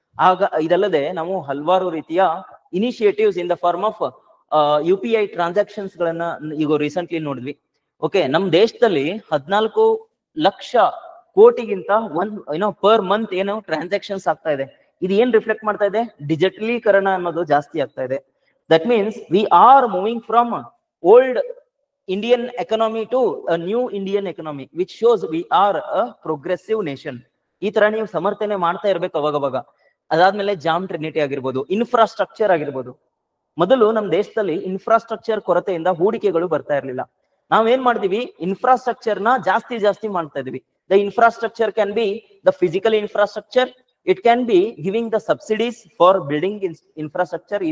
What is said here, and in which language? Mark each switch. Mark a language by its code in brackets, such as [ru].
[kn] ಆಗ ಇದಲ್ಲದೆ ನಾವು ಹಲವಾರು ರೀತಿಯ [en] initiatives in the form of UPI transactions [kn] ಗಳನ್ನ ಈಗ ರೀಸೆಂಟ್ಲಿ ನೋಡಿದ್ವಿ. ಓಕೆ, ನಮ್ ದೇಶದಲ್ಲಿ 14 ಲಕ್ಷ ಕೋಟಿಗಿಂತ ಪರ್ ಮಂತ್ ಏನು ಟ್ರಾನ್ಸಾಕ್ಷನ್ಸ್ ಆಗ್ತಾ ಇದೆ. ಇದು ಏನ್ ರಿಫ್ಲೆಕ್ಟ್ ಮಾಡ್ತಾ ಇದೆ, ಡಿಜಿಟಲೀಕರಣ ಅನ್ನೋದು ಜಾಸ್ತಿ ಆಗ್ತಾ ಇದೆ. [en] That means we are moving from old Indian economy to a new Indian economy, which shows we are a progressive nation. [kn] ಈ ತರ ನೀವು ಸಮರ್ಥನೆ ಮಾಡ್ತಾ ಇರ್ಬೇಕು ಅವಾಗವಾಗ. ಅದಾದ್ಮೇಲೆ ಜಾಮ್ ಟ್ರಿನಿಟಿ ಆಗಿರ್ಬೋದು, ಇನ್ಫ್ರಾಸ್ಟ್ರಕ್ಚರ್ ಆಗಿರ್ಬೋದು. ಮೊದಲು ನಮ್ಮ ದೇಶದಲ್ಲಿ ಇನ್ಫ್ರಾಸ್ಟ್ರಕ್ಚರ್ ಕೊರತೆಯಿಂದ ಹೂಡಿಕೆಗಳು ಬರ್ತಾ ಇರ್ಲಿಲ್ಲ. ನಾವೇನ್ ಮಾಡ್ತೀವಿ, ಇನ್ಫ್ರಾಸ್ಟ್ರಕ್ಚರ್ ನ ಜಾಸ್ತಿ ಮಾಡ್ತಾ ಇದೀವಿ. [en] The infrastructure can be the physical infrastructure, it can be giving the subsidies for building infrastructure.